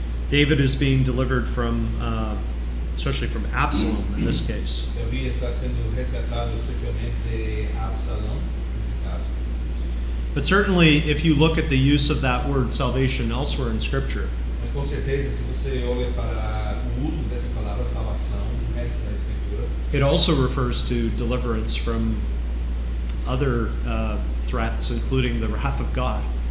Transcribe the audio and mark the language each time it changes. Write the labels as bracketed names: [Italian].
[English] David is being delivered from, especially from Absalom in this case. [Portuguese] Davi está sendo resgatado especialmente de Absalão, nesse caso. [English] But certainly, if you look at the use of that word salvation elsewhere in Scripture, [Portuguese] Mas com certeza, se você olha para o uso dessa palavra salvação no resto da Escritura, [English] it also refers to deliverance from other threats, including the wrath of God.